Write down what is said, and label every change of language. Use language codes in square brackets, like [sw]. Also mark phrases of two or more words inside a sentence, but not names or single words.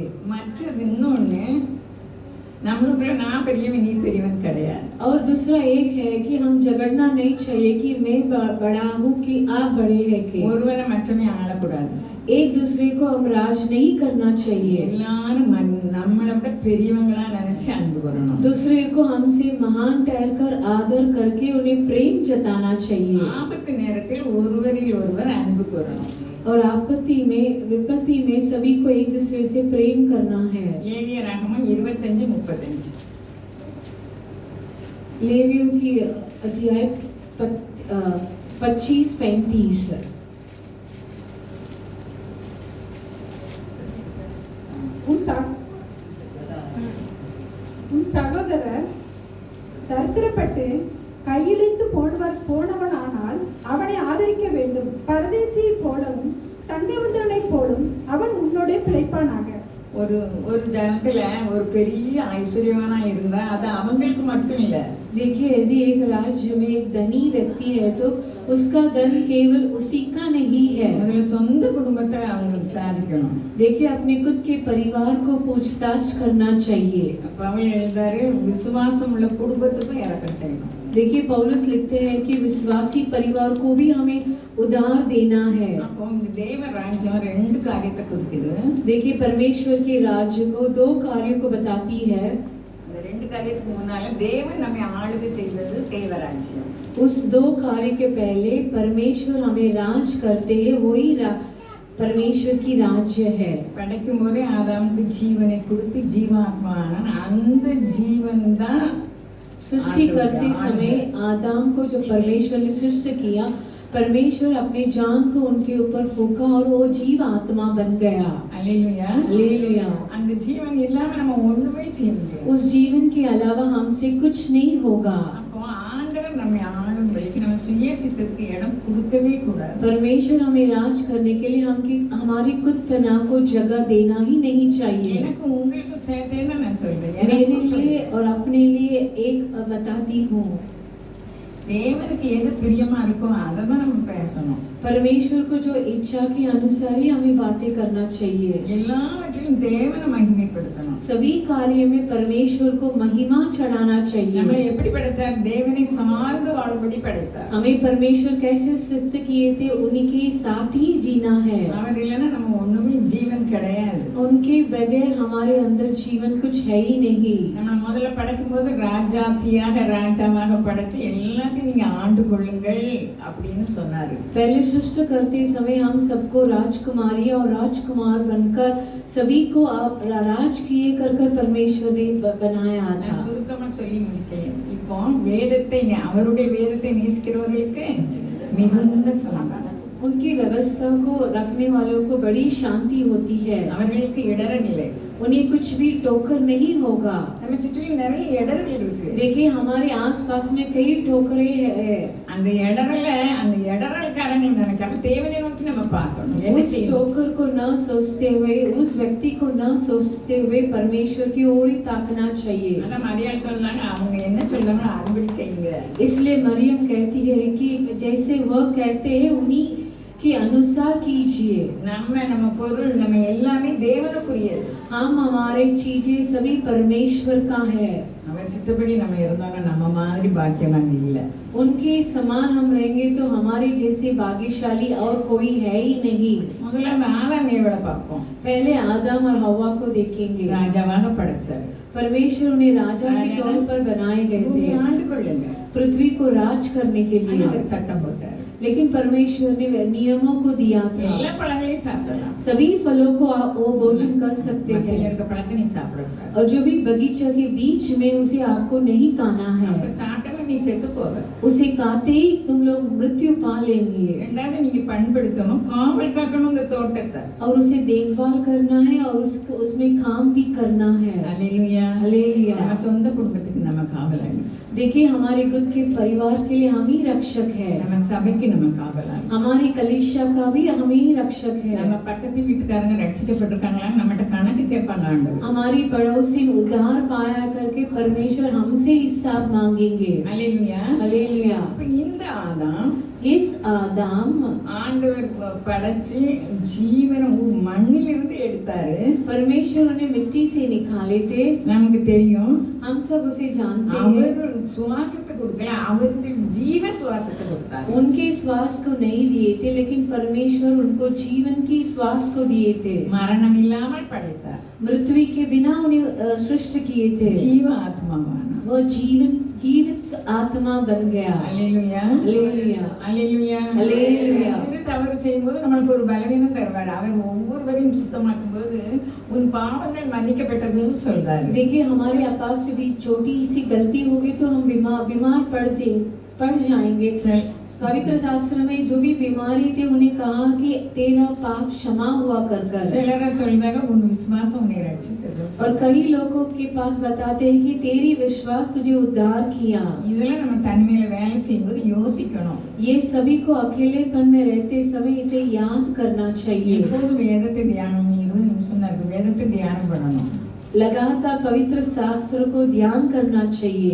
[ta] மற்றது இன்னொன்னு நம்மளுக்குள்ள நான் பெரியவன் நீ பெரியவன் கிடையாது. [hi] और दूसरा एक है कि हम झगड़ना नहीं चाहिए कि मैं बड़ा हूँ कि आप बड़े हैं के। [ta] ஒருவரை மற்றவன் ஆளக்கூடாது. [hi] एक दूसरे को हम राज नहीं करना चाहिए। [ta] எல்லாரும் நம்மளை விட பெரியவங்களா நினைச்சு அன்பு வரணும். [hi] दूसरे को हमसे महान ठहरकर आदर करके उन्हें प्रेम जताना चाहिए। [ta] ஆபத்து நேரத்தில் ஒருவரில் ஒருவர் அன்பு கூறணும். [hi] और विपत्ति में सभी को एक दूसरे से प्रेम करना है। [ta] லேவியராகமம் 25:35. [hi] लेवियों की अध्याय 25-35। [ta] உன் சகோதரர் தரித்திரப்பட்டு கையிழைத்து போனவனானால் அவனை ஆதரிக்க வேண்டும். பரதேசியை போலவும் தங்கவந்தவனை போலும் அவன் உன்னோட பிழைப்பானாக. ஒரு ஜனத்துல ஒரு பெரிய ஐஸ்வர்யவானா இருந்தா அது அவங்களுக்கு மட்டும் இல்ல. [hi] देखिए यदि एक राज्य में एक धनी व्यक्ति है तो उसका धन केवल उसी का नहीं है। [ta] முதல்ல சொந்த குடும்பத்தை அவங்க விசாரிக்கணும். [hi] देखिए अपने खुद के परिवार को पूछताछ करना चाहिए। [ta] பவுல் எழுதாரு விசுவாசம் உள்ள குடும்பத்துக்கும் இரக்கம் செய்யணும். [hi] देखिए पौलुस लिखते हैं कि विश्वासी परिवार को भी हमें उधार देना है। [ta] அப்போ இந்த தேவ ராஜ்யம் ரெண்டு காரியத்தை குறிக்குது. [hi] देखिए परमेश्वर के राज्य को दो कार्यों को बताती है। [ta] இந்த ரெண்டு காரியத்துக்கு முன்னால தேவன் நம்மை ஆளுகை செய்வது தேவ ராஜ்யம். [hi] उस दो कार्य के पहले परमेश्वर हमें राज करते हैं, वही परमेश्वर की राज्य है। [ta] படைக்கும் போதே ஆதாமுக்கு ஜீவனை கொடுத்து ஜீவாத்மான அந்த ஜீவன் தான் [hi] सृष्टि करते समय आदम को जो परमेश्वर ने सृष्टि किया, परमेश्वर अपने जान को उनके ऊपर फूंका और वो जीव आत्मा बन गया। [ta] அல்லேலூயா. [hi] हालेलुया। [ta] அந்த ஜீவன் இல்லாம நம்ம ஒண்ணுமே செய்ய முடியாது. [hi] उस जीवन के अलावा हमसे कुछ नहीं होगा। [ta] அப்போ ஆண்டவர் நம்மை ஆளும்படிக்கு நம்ம சுய சித்தத்துக்கு இடம் கொடுக்கவே கூடாது. [hi] परमेश्वर हमें राज करने के लिए हमारी खुद पना को जगह देना ही नहीं चाहिए। [ta] எனக்கு உங்களுக்கு சேர்த்தே தான் நான் சொல்றேன். [hi] मेरे लिए और अपने लिए एक बताती हूँ। [ta] தேவனுக்கு எது பிரியமா இருக்கோ அதை தான் நம்ம பேசணும். [hi] परमेश्वर को जो इच्छा के अनुसार ही हमें बातें करना चाहिए. [ta] எல்லாவற்றிலும் தேவனை மகிமைப்படுத்தணும். [hi] सभी कार्य में परमेश्वर को महिमा चढ़ाना चाहिए. [ta] நம்மை எப்படி படைத்தார்? தேவனை சார்ந்து வாழும்படி படைத்தார். [hi] हमें परमेश्वर कैसे सृष्टि किए थे? उन्हीं साथ ही जीना है. [ta] அவர் இல்லைன்னா நம்ம ஒண்ணுமே ஜீவன் கிடையாது. [hi] उनके बगैर हमारे अंदर जीवन कुछ है ही नहीं. [ta] நம்ம முதல்ல படைக்கும் போது ராஜாத்தியாக ராஜாவாக படைச்சு எல்லாத்தையும் நீங்க ஆண்டு கொள்ளுங்கள் அப்படின்னு சொன்னாரு. [hi] पहले सृष्टि करते समय हम सबको राजकुमारी और राजकुमार बनकर सभी को आप राज किए कर परमेश्वर ने बनाया था. [ta] நான் சுருக்கமா சொல்லி முடித்தேன். இப்போ வேதத்தை அவருடைய வேதத்தை நேசிக்கிறவர்களுக்கு மிகுந்த சமாதானம். [hi] उनकी व्यवस्था को रखने वालों को बड़ी शांति होती है. [ta] அவர்களுக்கு இடரநிலை. [hi] उन्हें कुछ भी ठोकर नहीं होगा. [ta] நம்ம சுற்றிலும் நிறைய இடர்கள் இருக்கு. [hi] देखिए हमारे आसपास में कई ठोकरें हैं. [ta] அந்த இடரல் காரணம் நினைக்காம தேவனை நோக்கி நம்ம பார்க்கணும். [hi] उस ठोकर को न सोचते हुए, उस व्यक्ति को न सोचते हुए परमेश्वर की ओर ही ताकना चाहिए. [ta] அத மரியாள் சொல்றாங்க, அவங்க என்ன சொல்றாங்களோ அதுபடி செய்யுங்க. [hi] इसलिए मरियम कहती है कि जैसे वह कहते हैं उन्हीं के अनुसार कीजिए. [ta] நம்ம பொருள் நம்ம எல்லாமே தேவனுக்குரியது. [hi] हम हमारे चीजें सभी परमेश्वर का है. [ta] அவர் சித்தப்படி நம்ம இருந்தாலும் நம்ம மாதிரி பாக்கியவான் இல்ல. [hi] उनके समान हम रहेंगे तो हमारे जैसे भाग्यशाली और कोई है ही नहीं. [ta] முதல்ல ஆதாம் ஏவலை பார்ப்போம். [hi] पहले आदम और हवा को देखेंगे. [ta] ராஜாவாக படைச்சார். [hi] परमेश्वर उन्हें राजा के तौर पर बनाए गए थे, [ta] ஆண்டு கொள்ளுங்க, [hi] पृथ्वी को राज करने के लिए. [ta] சட்டம் போட்டார். [hi] लेकिन परमेश्वर ने नियमों को दिया था. [ta] எல்லா பழங்களையும் சாப்பிடலாம். [hi] सभी फलों को आप वो भोजन कर सकते हैं. [ta] இருக்க பழத்தை நீ சாப்பிடக்கூடாது. [hi] और जो भी बगीचा के बीच में उसे आपको नहीं खाना है. [ta] சாப்பிட்டா நீ செத்து போவ. [hi] उसे खाते ही तुम लोग मृत्यु पा लेंगे. [ta] ரெண்டாவது நீங்க பண்படுத்தணும், காவல் காக்கணும் இந்த தோட்டத்தை. [hi] और उसे देखभाल करना है और उसमें काम भी करना है. हालेलुया, हालेलुया. [ta] நம்ம சொந்த குடும்பத்துக்கு நம்ம காவலாளி. [hi] देखिए हमारे खुद के परिवार के लिए हम ही रक्षक है. [ta] நம்ம சபைக்கு நம்ம காவலாளி. [hi] हमारी कलीसिया का भी हम ही रक्षक है. [ta] நம்ம பக்கத்து வீட்டுக்காரங்க ரட்சிக்கப்பட்டிருக்காங்களா நம்மட்ட கணக்கு கேட்பாங்க ஆண்டவர். [hi] हमारी पड़ोसी उद्धार पाया करके परमेश्वर हमसे हिसाब मांगेंगे. हालेलुया, हालेलुया. [ta] அப்ப இந்த ஆதாம் [hi] इस आदम [ta] ஆண்டவர் படைச்சு ஜீவனை மண்ணிலிருந்து எடுத்தாரு. [hi] परमेश्वर उन्हें मिट्टी से निकाले थे. [ta] நமக்கு தெரியும், [hi] हम सब उसे जानते हैं. [ta] அவர் சுவாசத்தை கொடுக்கல, அவருக்கு ஜீவ சுவாசத்தை கொடுத்தார். [hi] उनके श्वास को नहीं दिए थे, लेकिन परमेश्वर उनको जीवन की श्वास को दिए थे. [ta] மரணம் இல்லாமல் படைத்தார். [hi] मृत्यु के बिना उन्हें सृष्टि किए थे. [ta] ஜீவ ஆத்மாவான [hi] वो जीवित आत्मा बन गया. [ta] அல்லேலூயா, அல்லேலூயா. அல்லேலூயா, அல்லேலூயா. சிறு தவறு செய்யும்போது நம்மளுக்கு ஒரு பலவீனம் தருவார். அவர் ஒவ்வொருவரையும் சுத்தமாக்கும் போது உன் பாவங்கள் மன்னிக்கப்பட்டதுன்னு சொல்றாரு. [hi] देखिए हमारे पास भी छोटी सी गलती होगी तो हम बीमार पड़ जाएंगे. पवित्र शास्त्र में जो भी बीमारी थे उन्हें कहा कि तेरा पाप क्षमा हुआ कर. [ta] சிலர் சொல்றாங்க உன் விசுவாசம் உன்னை ரட்சித்தது. [hi] और कई लोगों के पास बताते हैं कि तेरी विश्वास तुझे उद्धार किया. [ta] இதெல்லாம் நம்ம தனிமையில வேலை செய்யும்போது யோசிக்கணும். [hi] ये सभी को अकेलेपन में रहते समय इसे याद करना चाहिए. [ta] எப்போதும் வேதத்தை தியானம் 20 நிமிஷம் தான் இருக்கு. வேதத்தை தியானம் பண்ணணும். [hi] लगातार पवित्र शास्त्र को ध्यान करना चाहिए.